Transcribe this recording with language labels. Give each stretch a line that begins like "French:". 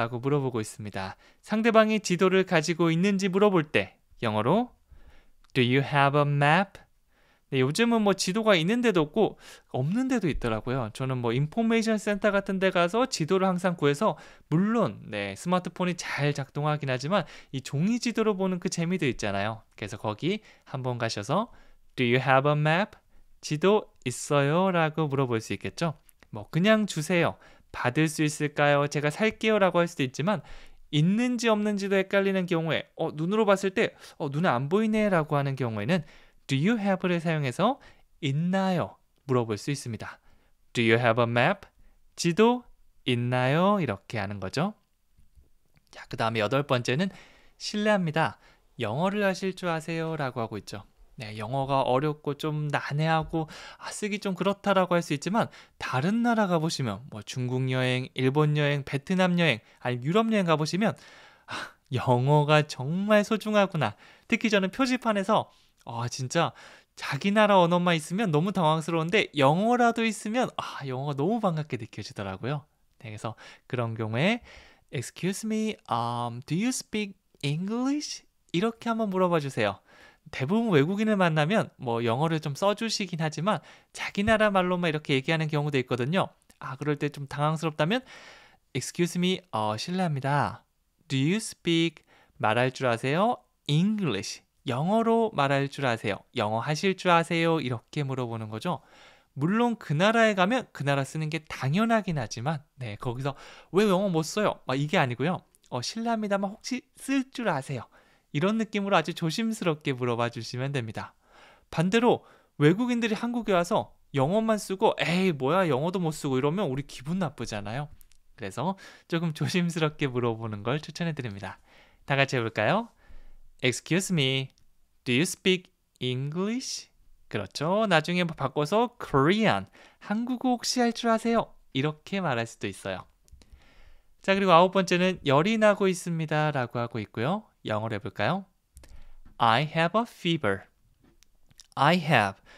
Korean: 라고 물어보고 있습니다. 상대방이 지도를 가지고 있는지 물어볼 때 영어로
English: Do you have a map?
Korean: 네, 요즘은 뭐 지도가 있는 데도 없고 없는 데도 있더라고요. 저는 뭐 인포메이션 센터 같은 데 가서 지도를 항상 구해서 물론 스마트폰이 잘 작동하긴 하지만 이 종이 지도로 보는 그 재미도 있잖아요. 그래서 거기 한번 가셔서
English: Do you have a map?
Korean: 지도 있어요? 라고 물어볼 수 있겠죠. 뭐 그냥 주세요. 받을 수 있을까요? 제가 살게요 라고 할 수도 있지만 있는지 없는지도 헷갈리는 경우에 눈으로 봤을 때 눈에 안 보이네 라고 하는 경우에는 Do you have를 사용해서 있나요? 물어볼 수 있습니다.
English: Do you have a map?
Korean: 지도 있나요? 이렇게 하는 거죠. 자, 그 다음에 8번째는 실례합니다. 영어를 하실 줄 아세요? 라고 하고 있죠. 네, 영어가 어렵고 좀 난해하고 쓰기 좀 그렇다라고 할 수 있지만 다른 나라 가보시면 뭐 중국 여행, 일본 여행, 베트남 여행, 아니 유럽 여행 가보시면 영어가 정말 소중하구나. 특히 저는 표지판에서 진짜 자기 나라 언어만 있으면 너무 당황스러운데 영어라도 있으면 영어가 너무 반갑게 느껴지더라고요. 네, 그래서 그런 경우에
English: Excuse me, do you speak English?
Korean: 이렇게 한번 물어봐 주세요. 대부분 외국인을 만나면 뭐 영어를 좀 써주시긴 하지만 자기 나라 말로만 이렇게 얘기하는 경우도 있거든요. 그럴 때 좀 당황스럽다면 Excuse me, 실례합니다.
English: Do you speak
Korean: 말할 줄 아세요? English. 영어로 말할 줄 아세요? 영어 하실 줄 아세요? 이렇게 물어보는 거죠. 물론 그 나라에 가면 그 나라 쓰는 게 당연하긴 하지만 거기서 왜 영어 못 써요? 이게 아니고요. 실례합니다만 혹시 쓸 줄 아세요? 이런 느낌으로 아주 조심스럽게 물어봐 주시면 됩니다. 반대로 외국인들이 한국에 와서 영어만 쓰고 에이 뭐야 영어도 못 쓰고 이러면 우리 기분 나쁘잖아요. 그래서 조금 조심스럽게 물어보는 걸 추천해 드립니다. 다 같이 해볼까요?
English: Excuse me, do you speak English?
Korean: 그렇죠. 나중에 바꿔서 Korean, 한국어 혹시 할 줄 아세요? 이렇게 말할 수도 있어요. 자, 그리고 9번째는 열이 나고 있습니다 라고 하고 있고요. 영어로 해볼까요?
English: I have a fever. I have.